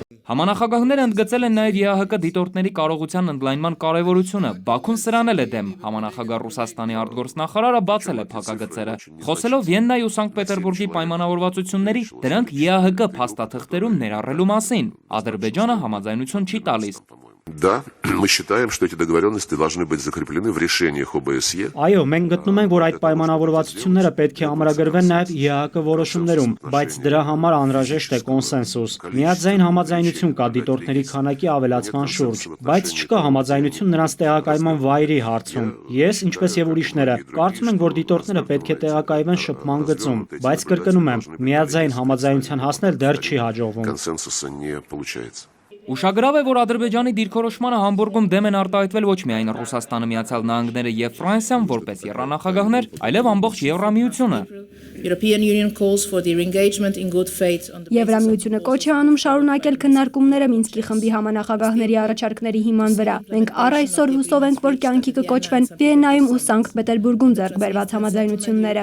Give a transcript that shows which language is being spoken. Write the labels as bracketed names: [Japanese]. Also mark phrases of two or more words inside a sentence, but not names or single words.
[Armenian] Համանախագահները ընդգծել են նաև ԵԱՀԿ դիտորդների կարողության ընդլայնման կարևորությունը։ Բաքուն սրան էլ է դեմ։ Համանախագահ Ռուսաստանի արտգործնախարարը բացել է փակագծերը։ Խոսելով Վիեննայի ու Սանկտ Պետերբուրգի պայմանավորվածությունների, դրանք ԵԱՀԿ փաստաթղթերում ներառելու մասին, Ադրբեջանը համաձայնություն չի տալիս։ [Russian] Да, мы считаем, что эти договоренности должны быть закреплены в решениях ОБСЕ. [Armenian] Այո, մենք գտնում ենք, որ այդ պայմանավորվածությունները պետք է ամրագրվեն նաև ԵԱՀԿ որոշումներում, բայց դրա համար անհրաժեշտ է կոնսենսուս։ Միաձայն համաձայնություն կա դիտորդների քանակի ավելացման շուրջ, բայց չկա համաձայնություն նրանց տեղակայման վայրի հարցում։ Ես, ինչպես եւ ուրիշները, կարծում ենք, որ դիտորդները պետք է տեղակայվեն շփման գծում, բայց կրկնում եմ, միաձայն համաձայնության հասնել դեռ չի հաջողվում։ [Russian] Консенсуса не получается. [Armenian] Ուշագրավ է, որ Ադրբեջանի դիրքորոշմանը Համբուրգում դեմ են արտահայտվել ոչ միայն Ռուսաստանը, Միացյալ Նահանգները եւ Ֆրանսիան որպես եռանախագահներ, այլև ամբողջ Եվրամիությունը։ Եվրամիությունը կոչ է անում շարունակել քննարկումները Մինսկի խմբի համանախագահների առաջարկների հիման վրա։ Մենք առ այսօր հուսով ենք, որ կյանքի կկոչվեն Վիեննայում ու Սանկտ Պետերբուրգում ձեռք բերված համաձայնությունները։